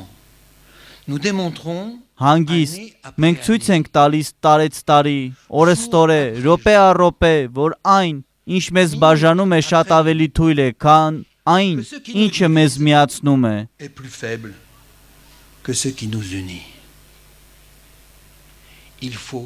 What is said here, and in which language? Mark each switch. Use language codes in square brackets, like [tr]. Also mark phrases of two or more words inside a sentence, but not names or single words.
[fr] Nous démontrons [hy] Հանգիստ մենք ցույց ենք տալիս տարեց տարի, օրեստորե, րոպե առ րոպե, որ այն, ինչ մեզ բաժանում է, շատ ավելի թույլ է, քան այն, ինչը մեզ միացնում է։ [fr] est plus faible que ce qui nous unit. Il faut